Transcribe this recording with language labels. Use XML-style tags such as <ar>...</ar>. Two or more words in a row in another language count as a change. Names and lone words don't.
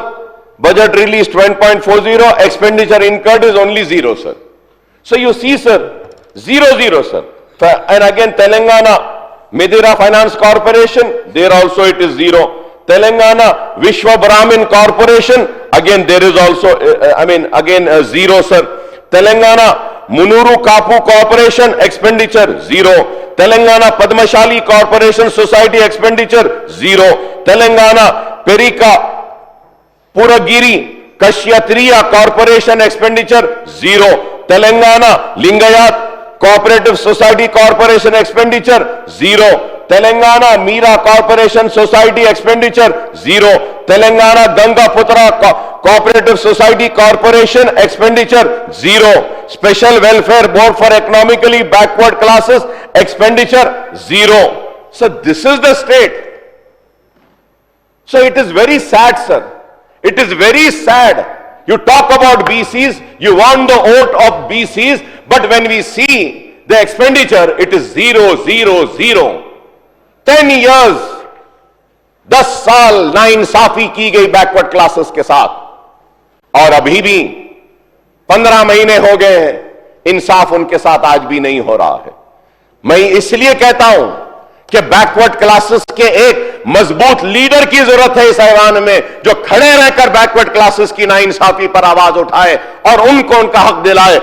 <en>Budget release 20.40, expenditure incurred is only 0, sir. So you see, sir, 0, sir. And again, Telangana Medira Finance Corporation, there also it is 0. Telangana Vishwa Brahmin Corporation, again there is also, 0, sir. Telangana Munuru Kapu Corporation, expenditure 0. Telangana Padmashali Corporation Society, expenditure 0. Telangana Perika Puragiri Kashyatriya Corporation, expenditure 0. Telangana Lingayat Cooperative Society Corporation, expenditure 0. Telangana Meera Corporation Society, expenditure 0. Telangana Gangaputra Cooperative Society Corporation, expenditure 0. Special Welfare Board for Economically Backward Classes, expenditure 0. So this is the state. So it is very sad, sir. It is very sad. You talk about BCs, you want the vote of BCs, but when we see the expenditure, it is 0, 0, 0.</en> <ur>10 years, 10 سال ناانصافی کی گئی</ur> <en>backward classes</en> <ur>کے ساتھ، اور ابھی بھی 15 مہینے ہو گئے ہیں، انصاف ان کے ساتھ آج بھی نہیں ہو رہا ہے. میں اس لیے کہتا ہوں کہ</ur> <en>backward classes</en> <ur>کے ایک مضبوط لیڈر کی ضرورت ہے اس ایوان میں، جو کھڑے رہ کر</ur> <en>backward classes</en> <ur>کی ناانصافی پر آواز اٹھائے اور ان کو ان کا حق دلائے.</ur>